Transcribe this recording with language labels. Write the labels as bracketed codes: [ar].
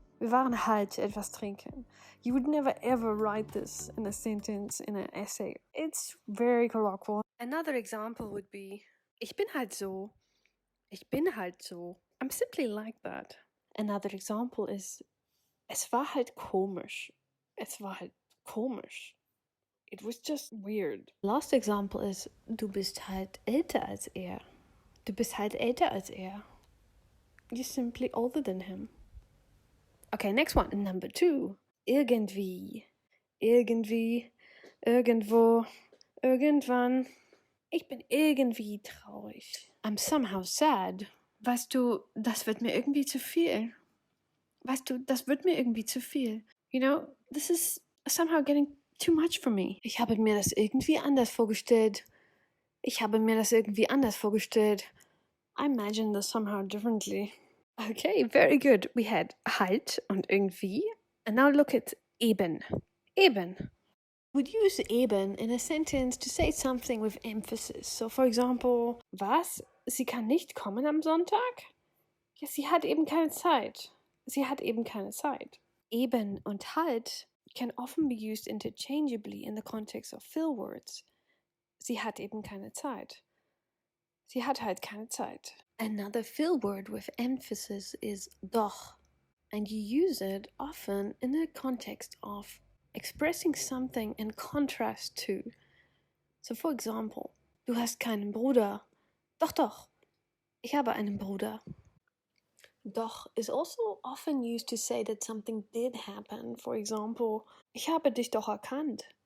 [de] Wir waren halt etwas trinken. [en] You would never ever write this in a sentence, in an essay. It's very colloquial. Another example would be, [de] ich bin halt so. Ich bin halt so. [en] I'm simply like that. Another example is, [de] es war halt komisch. Es war halt komisch. [en] It was just weird. Last example is, [de] du bist halt älter als er. Du bist halt älter als er. [en] You're simply older than him. Okay, next one. Number 2. [de] Irgendwie. Irgendwie. Irgendwo. Irgendwann. Ich bin irgendwie traurig. [en] I'm somehow sad. [de] Weißt du, das wird mir irgendwie zu viel. Weißt du, das wird mir irgendwie zu viel. [en] You know, this is somehow getting too much for me. [de] Ich habe mir das irgendwie anders vorgestellt. Ich habe mir das irgendwie anders vorgestellt. [en] I imagine this somehow differently. Okay, very good. We had halt und irgendwie. And now look at eben. Eben. We'd use eben in a sentence to say something with emphasis. So for example, was? [de] Sie kann nicht kommen am Sonntag? Ja, sie hat eben keine Zeit. Sie hat eben keine Zeit. [en] Eben und halt can often be used interchangeably in the context of fill words. [de] Sie hat eben keine Zeit. Sie hat halt keine Zeit. [en] Another fill word with emphasis is doch, and you use it often in the context of expressing something in contrast to. So for example, [de] du hast keinen Bruder. Doch, doch, ich habe einen Bruder. [en] Doch is also often used to say that something did happen. For example, [de] ich habe dich doch erkannt.